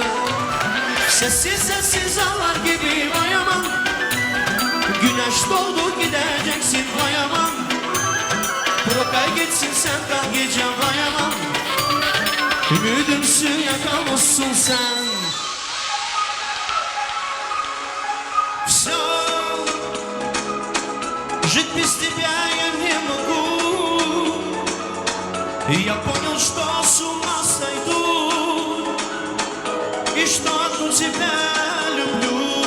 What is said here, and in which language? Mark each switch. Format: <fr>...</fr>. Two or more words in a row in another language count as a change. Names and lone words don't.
<tr>Sessiz sessiz ağlar gibi vay aman. Güneş doğdu gideceksin vay aman. Bırak ay geçsin sen kal gecem vay aman. Ümidimsin yakamazsın sen.</tr> <ru>Все, жить без тебя я не могу. Я понял, что с ума сойду. И что одну тебя люблю.</ru>